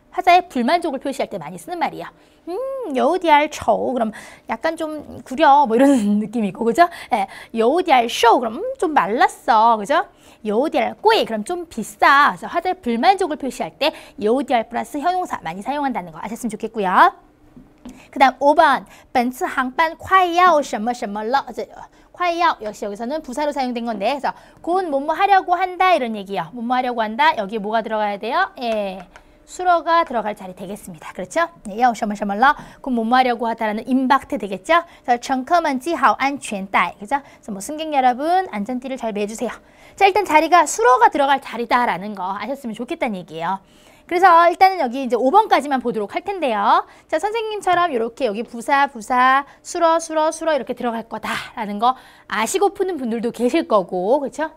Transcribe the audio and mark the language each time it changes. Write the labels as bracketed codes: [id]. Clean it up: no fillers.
[ko] 화자의 불만족을 표시할 때 많이 쓰는 말이에요. 요디알 쇼 그럼 약간 좀 구려 뭐 이런 느낌이고, 그죠? 요디알 쇼 그럼 좀 말랐어, 그죠? 요디알 꼬이 그럼 좀 비싸. 그래서 화자의 불만족을 표시할 때 요디알 플러스 형용사 많이 사용한다는 거 아셨으면 좋겠고요. 그 다음 5번 [zh] 本次航班快要什么什么了. [ko] 快要역시 여기서는 부사로 사용된 건데, 그래서 곧 뭐뭐 하려고 한다 이런 얘기예요. 뭐뭐 하려고 한다. 여기에 뭐가 들어가야 돼요? 수러가 들어갈 자리 되겠습니다. 그렇죠? 야, [zh] 什么什么了. [ko] 그럼 뭐뭐 하려고 하다라는 임박트 되겠죠? [zh] 그래서 乘客们系好安全带. [ko] 그죠? 그래서 뭐 승객 여러분 안전띠를 잘 매주세요. 자, 일단 자리가 수러가 들어갈 자리다라는 거 아셨으면 좋겠다는 얘기예요. 그래서 일단은 여기 이제 5번까지만 보도록 할 텐데요. 자, 선생님처럼 이렇게 여기 부사, 수러 이렇게 들어갈 거다라는 거 아시고 푸는 분들도 계실 거고, 그렇죠?